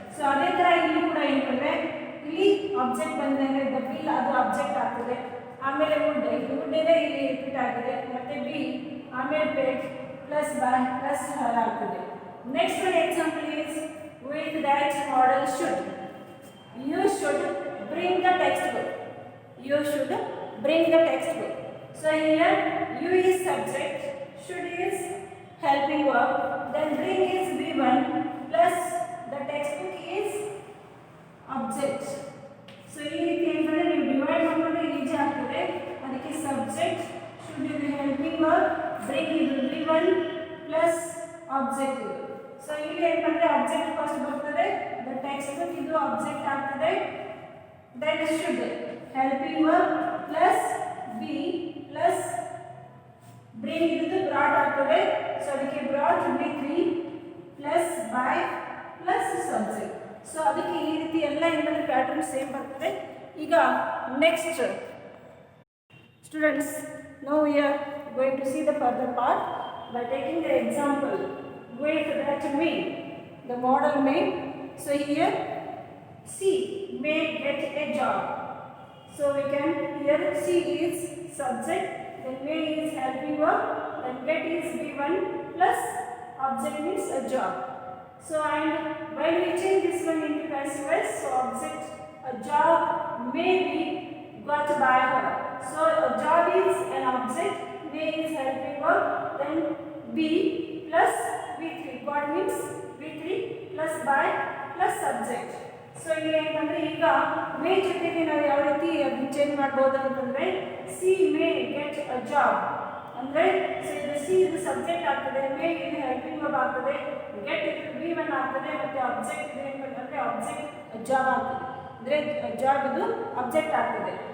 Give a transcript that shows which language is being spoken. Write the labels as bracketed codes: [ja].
[kn] So ಅದೇ ಥರ ಇಲ್ಲಿ ಕೂಡ ಏನಂದರೆ ಇಲ್ಲಿ ಆಬ್ಜೆಕ್ಟ್ ಬಂದರೆ ದ ಬಿಲ್ ಅದು ಆಬ್ಜೆಕ್ಟ್ ಆಗ್ತದೆ, ಆಮೇಲೆ ವುಡ್ ಇದು ವುಡ್ ಇದೆ ಇಲ್ಲಿ ರಿಪೀಟ್ ಆಗಿದೆ, ಮತ್ತು ಬಿ ಆಮೇಲೆ ಪೇಡ್ ಪ್ಲಸ್ ಬಾಯ್ ಪ್ಲಸ್ ಹರ್ ಆಗ್ತದೆ. [en] Next example is with that model should. You should bring the textbook. You should bring the textbook. So here you is subject, should is helping verb, then bring is V1 plus the textbook is object. [kn] So ಈ ರೀತಿ ಏನಂದರೆ ನೀವು divide ಮಾಡಿಕೊಂಡ್ರೆ easy ಆಗ್ತದೆ. [en] ಅದಕ್ಕೆ subject should is helping verb, bring is V1 plus object ಇದು. [kn] So ಇಲ್ಲಿ ಏನಂದರೆ ಆಬ್ಜೆಕ್ಟ್ ಫಸ್ಟ್ ಬರ್ತದೆ, ದ ಟೆಕ್ಸ್ಟ್ ಬುಕ್ ಇದು ಆಬ್ಜೆಕ್ಟ್ ಆಗ್ತದೆ, then should helping verb plus B plus bring ಇದು ಬ್ರಾಟ್ ಆಗ್ತದೆ, ಸೊ ಅದಕ್ಕೆ brought V3 plus by plus subject. So ಅದಕ್ಕೆ ಈ ರೀತಿ ಎಲ್ಲ ಏನಂದರೆ ಪ್ಯಾಟರ್ನ್ ಸೇಮ್ ಬರ್ತದೆ. ಈಗ next students, [en] Now we are going to see the further part by taking the example with that may, the model may. So here C may get a job. So we can here C is subject, then may is helping verb, then get is V1 plus object means a job. So and when we change this one into passive voice, so object a job may be got by her. So a job is an object, may is helping verb, then B plus V3. Got means V3 plus by plus subject. [kn] So ಇಲ್ಲಿ ಏನಂದರೆ ಈಗ ಮೇ ಜೊತೆಗೆ ನಾವು ಯಾವ ರೀತಿ ಅದನ್ನು change ಮಾಡ್ಬೋದು ಅಂತಂದರೆ [en] C may get a job [kn] ಅಂದರೆ ಸೊ ಇದು ಸಿ ಇದು ಸಬ್ಜೆಕ್ಟ್ ಆಗ್ತದೆ, ಮೇ ಇದು ಹೆಲ್ಪಿಂಗ್ ವರ್ಬ್ ಆಗ್ತದೆ, ಗೆಟ್ ಇದು V1 ಆಗ್ತದೆ, ಮತ್ತು ಆಬ್ಜೆಕ್ಟ್ ಇದು ಏನಂದರೆ ಆಬ್ಜೆಕ್ಟ್ ಜಾಬ್ ಆಗ್ತದೆ, ಅಂದರೆ ಜಾಬ್ ಇದು ಆಬ್ಜೆಕ್ಟ್ ಆಗ್ತದೆ.